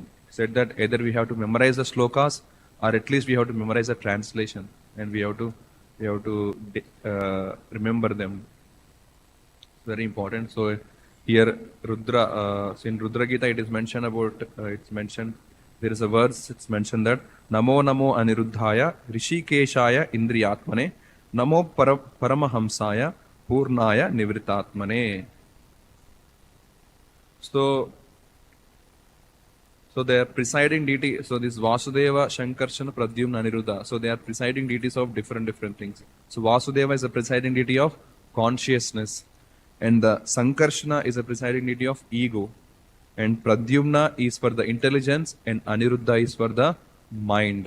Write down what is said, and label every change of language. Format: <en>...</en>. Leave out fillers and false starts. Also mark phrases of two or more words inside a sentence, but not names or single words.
<en>It said that either we have to memorize the slokas or at least we have to memorize the translation and we have to remember them. Very important. So here Rudra, so in Rudra Gita it is mentioned about, there is a verse, it's mentioned that</en> <sa>Namo Namo Aniruddhaya Rishikeshaya Indriyatmane Namo Paramahamsaya Purnaya Nivritatmane.</sa> <en>So they are presiding deity. So this Vyasadeva, Shankarshana, Pradyumna, Aniruddha. So they are presiding deities of different things. So Vyasadeva is a presiding deity of consciousness, and the Sankarshana is a presiding deity of ego, and Pradyumna is for the intelligence, and Aniruddha is for the mind.</en>